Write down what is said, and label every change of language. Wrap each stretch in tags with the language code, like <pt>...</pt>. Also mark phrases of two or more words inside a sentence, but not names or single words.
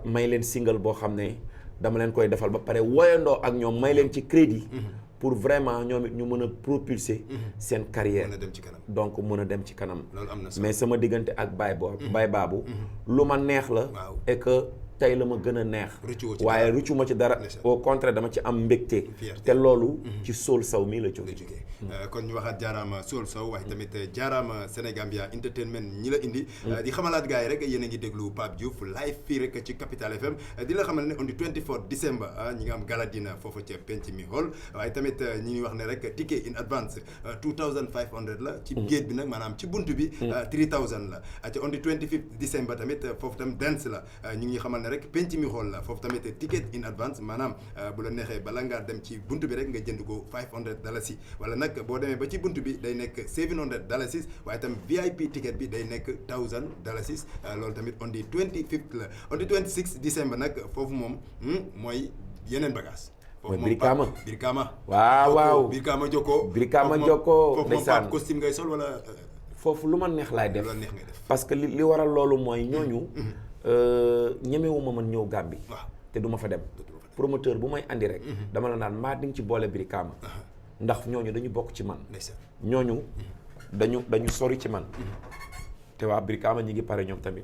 <wo>may leen single boo xam ne dama leen koy defal ba pare woyandoo ak ñoom may leen ci</wo> <fr>crédit pour vraiment</fr> <wo>ñoom it ñu mën a propulser seen carrière donc mën a dem ci kanam mais sama diggante ak Baye Babou lu ma neex la</wo> <fr>et que</fr> <wo>tey la ma gën a neex waaye rëccu ma ci dara</wo> <fr>au contraire</fr> <wo>dama ci am mbégte te loolu ci Soul Sow mii la jóge kon ñu waxaat jaaraama Soul Sow waaye tamit jaaraama Sénégambia Entertainment ñi la indi di xamalaat gars yi rek yéen a ngi déglu Pape Diouf live fii rek ci Capital FM di la xamal ne on</wo> <en>the 24 December</en> <wo>ñi nga am galadina foofu ca penc mi hall waaye tamit ñi ngi wax ne rek</wo> <en>ticket in advance</en> <wo>2500 la ci gate bi nag maanaam ci buntu bi 3000 la ca</wo> <en>on the 25 December</en> <wo>tamit foofu tam dance la ñu ngi xamal ne rek penc mi hall la foofu tamit</wo> <en>ticket in advance</en> <wo>maanaam bu la neexee bala ngaa dem ci buntu bi rek nga jënd ko $500 wala nag boo demee ba ci buntu bi day nekk $700 waaye tam</wo> <en>VIP ticket</en> <wo>bi day nekk $1000 loolu tamit</wo> <en>on the 25th</en> <wo>la</wo> <en>on the 26 December</en> <wo>nag foofu moom mooy yeneen bagage mooy Brikama waaw Brikama Jokko foofu moom Pape costume ngay sol wala foofu lu ma neex laay def lu neex ngay def</wo> <fr>parce que</fr> <wo>li waral loolu mooy ñooñu ñemewuma man ñëw Gàmbi te du ma fa dem promoteur bu may andi rek dama la naan maa di nga ci boole Brikama ndax ñooñu dañu bokk ci man ñooñu dañu sori ci man te waa Brikama ñi ngi pare ñoom tamit</wo>